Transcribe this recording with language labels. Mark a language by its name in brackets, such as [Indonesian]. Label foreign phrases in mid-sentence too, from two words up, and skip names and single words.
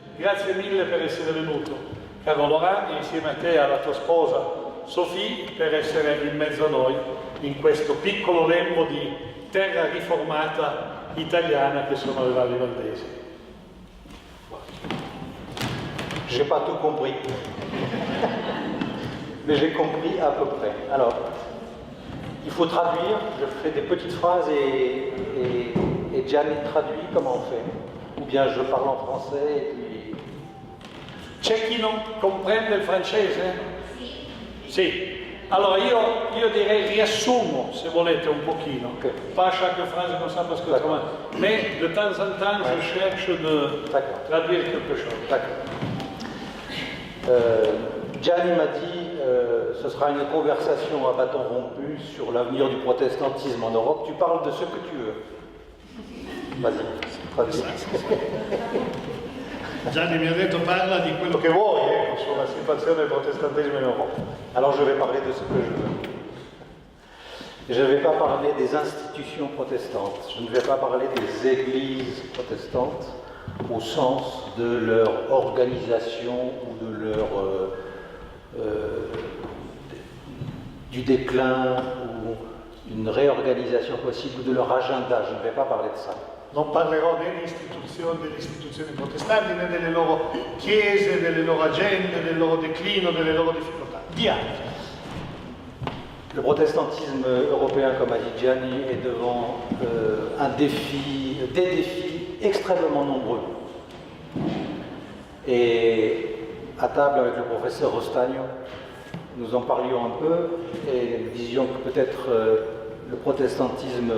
[Italian] grazie mille per essere venuto, caro Laurent, insieme a te e alla tua sposa Sophie, per essere in mezzo a noi in questo piccolo lembo di terra riformata italiana che sono le Valli Valdesi. [French] J'ai pas tout compris, mais j'ai compris à peu près. Alors, il faut traduire, je fais des petites phrases et Gianni traduit, comment on fait? Ou bien je parle en français et puis... [Italian] C'è chi non comprende il francese? Sì. Allora io direi riassumo, se volete, un pochino. Okay. [French] Pas chaque phrase comme ça parce que mais de temps en temps, je cherche de traduire quelque chose. D'accord. Gianni m'a dit, ce sera une conversation à bâton rompu sur l'avenir du protestantisme en Europe. Tu parles de ce que tu veux. Vas-y, traduis. [Italian] Gianni mi ha detto parla di quello che vuoi, sulla situazione del protestantesimo in Europa. [French] Alors je vais parler de ce que je veux. Je ne vais pas parler des institutions protestantes, je ne vais pas parler des églises protestantes au sens de leur organisation ou de leur du déclin ou d'une réorganisation possible ou de leur agenda, je ne vais pas parler de ça. [Italian] Non parlerò delle istituzioni protestanti, né delle loro chiese, delle loro agende, del loro declino, delle loro difficoltà. Di altro. [French] Le protestantisme européen, comme a dit Gianni, est devant des défis extrêmement nombreux. Et à table avec le professeur Rostagno, nous en parlions un peu et nous disions que peut-être le protestantisme